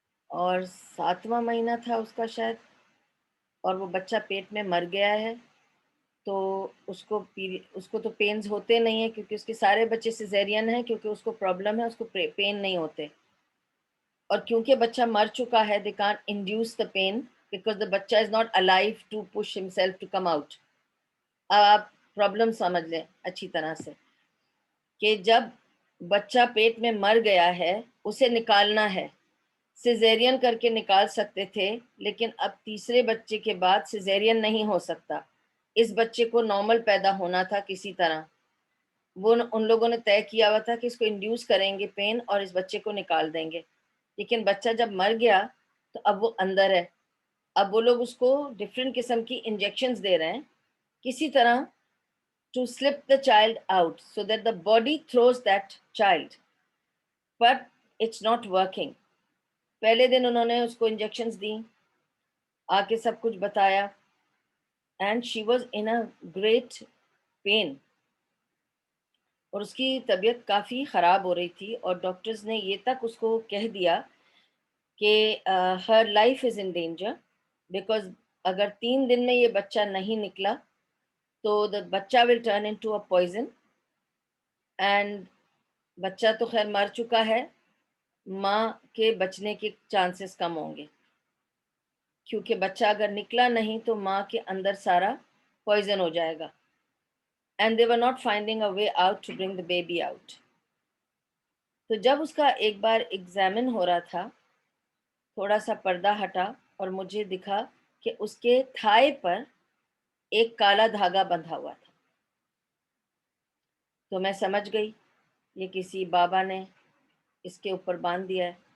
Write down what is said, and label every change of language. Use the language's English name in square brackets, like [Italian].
[Urdu] اور 7واں مہینہ تھا اس کا شاید، اور وہ بچہ پیٹ میں مر گیا ہے. تو اس کو تو پینز ہوتے نہیں ہیں کیونکہ اس کے سارے بچے سیزیرین ہیں، کیونکہ اس کو پرابلم ہے، اس کو پین نہیں ہوتے. اور کیونکہ بچہ مر چکا ہے، [English] they can't induce the pain because the بچہ is not alive to push himself to come out. [Urdu] اب آپ پرابلم سمجھ لیں اچھی طرح سے کہ جب بچہ پیٹ میں مر گیا ہے اسے نکالنا ہے. سیزیرین کر کے نکال سکتے تھے، لیکن اب تیسرے بچے کے بعد سیزیرین نہیں ہو سکتا. اس بچے کو نارمل پیدا ہونا تھا کسی طرح. وہ ان لوگوں نے طے کیا ہوا تھا کہ اس کو انڈیوس کریں گے پین اور اس بچے کو نکال دیں گے. لیکن بچہ جب مر گیا تو اب وہ اندر ہے. اب وہ لوگ اس کو ڈفرینٹ قسم کی انجیکشنز دے رہے ہیں کسی طرح [English] to slip the child out so that the body throws that child, but it's not working. [Urdu] پہلے دن انہوں نے اس کو انجیکشنز دیں، آ کے سب کچھ بتایا، [English] and she was in a great pain. [Urdu] اور اس کی طبیعت کافی خراب ہو رہی تھی، اور ڈاکٹرز نے یہ تک اس کو کہہ دیا کہ [English] her life is in danger because [Urdu] اگر 3 دن میں یہ بچہ نہیں نکلا تو [English] the بچہ will turn into a poison and [Urdu] بچہ تو خیر مر چکا ہے، ماں کے بچنے کے چانسز کم ہوں گے، کیونکہ بچہ اگر نکلا نہیں تو ماں کے اندر سارا پوائزن ہو جائے گا. [English] and they were not finding a way out to bring the baby out. [Urdu] تو جب اس کا ایک بار ایگزامن ہو رہا تھا، تھوڑا سا پردہ ہٹا اور مجھے دکھا کہ اس کے تھائے پر ایک کالا دھاگا بندھا ہوا تھا. تو میں سمجھ گئی یہ کسی بابا نے اس کے اوپر باندھ دیا ہے.